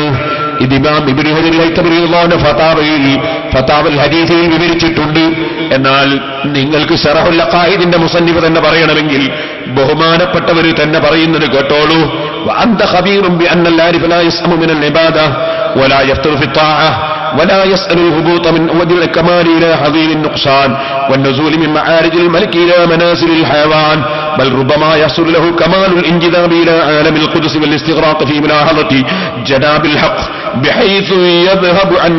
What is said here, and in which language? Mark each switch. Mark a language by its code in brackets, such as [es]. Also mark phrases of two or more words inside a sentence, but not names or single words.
[ml] ഇത് ഇമാം ഇബ്നു ഹജർ അൽ-ഹൈതമി റളിയല്ലാഹു ഫതാവയിൽ ഫതാവൽ ഹദീസിൽ വിവരിച്ചിട്ടുണ്ട്. എന്നാൽ നിങ്ങൾക്ക് ശറഹുൽ അഖായിദിന്റെ മുസന്നിഫ് തന്നെ പറയണമെങ്കിൽ ബഹുമാനപ്പെട്ടവർ തന്നെ പറയുന്നത് കേട്ടോളൂ. [ar] وأنت خبير بأن العارف لا يسأم من العبادة ولا يفتر في الطاعة ولا يسأل الهبوط من أود الكمال إلى حضير النقصان والنزول من معارج الملك إلى منازل الحيوان، بل ربما يحصل له كمال الانجذاب إلى عالم القدس والاستغراق في ملاحظة جناب الحق بحيث يذهب